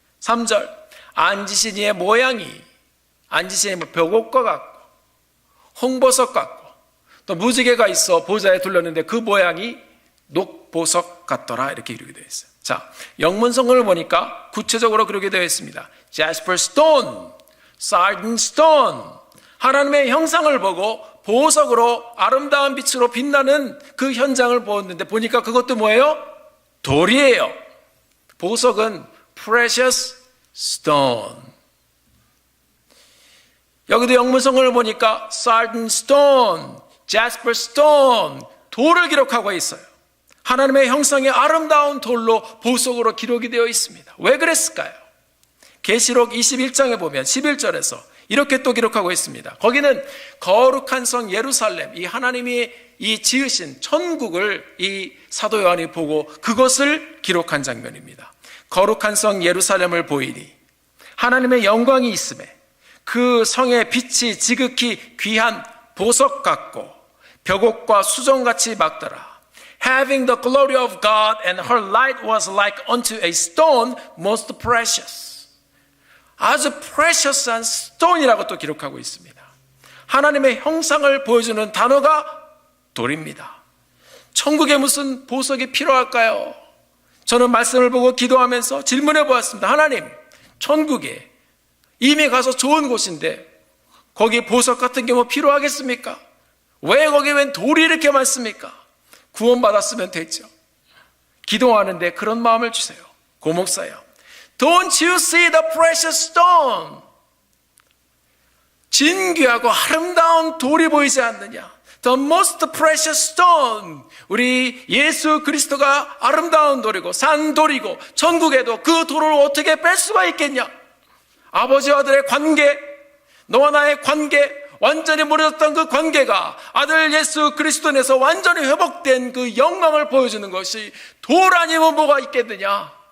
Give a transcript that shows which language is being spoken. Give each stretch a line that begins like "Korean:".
Korean: 3절, 앉으신 이의 모양이, 앉으신 이의 벽옥과 같고 홍보석 같고 또 무지개가 있어 보좌에 둘렀는데 그 모양이 녹보석 같더라, 이렇게 기록이 되어 있어요. 자, 영문성을 보니까 구체적으로 그렇게 되어 있습니다.
English: Jasper stone, sardine stone.
Korean: 하나님의 형상을 보고 보석으로 아름다운 빛으로 빛나는 그 현장을 보았는데, 보니까 그것도 뭐예요? 돌이에요. 보석은
English: precious stone.
Korean: 여기도 영문성을 보니까 sardine stone, jasper stone, 돌을 기록하고 있어요. 하나님의 형상의 아름다운 돌로 보석으로 기록이 되어 있습니다. 왜 그랬을까요? 계시록 21장에 보면 11절에서 이렇게 또 기록하고 있습니다. 거기는 거룩한 성 예루살렘, 이 하나님이 이 지으신 천국을 이 사도 요한이 보고 그것을 기록한 장면입니다. 거룩한 성 예루살렘을 보이니 하나님의 영광이 있음에 그 성의 빛이 지극히 귀한 보석 같고 벽옥과 수정같이 막더라.
English: Having the glory of God, and her light was like unto a stone most precious.
Korean: 아주 precious한 stone이라고 또 기록하고 있습니다. 하나님의 형상을 보여주는 단어가 돌입니다. 천국에 무슨 보석이 필요할까요? 저는 말씀을 보고 기도하면서 질문해 보았습니다. 하나님, 천국에 이미 가서 좋은 곳인데 거기 보석 같은 게 뭐 필요하겠습니까? 왜 거기 웬 돌이 이렇게 많습니까? 구원받았으면 됐죠. 기도하는데 그런 마음을 주세요.
English: 고목사요, Don't you see the precious stone?
Korean: 진귀하고 아름다운 돌이 보이지 않느냐?
English: The most precious stone.
Korean: 우리 예수 그리스도가 아름다운 돌이고 산돌이고 천국에도 그 돌을 어떻게 뺄 수가 있겠냐? 아버지와 아들의 관계, 너와 나의 관계, 완전히 무너졌던 그 관계가 아들 예수 그리스도 안에서 완전히 회복된 그 영광을 보여주는 것이 돌 아니면 뭐가 있겠느냐?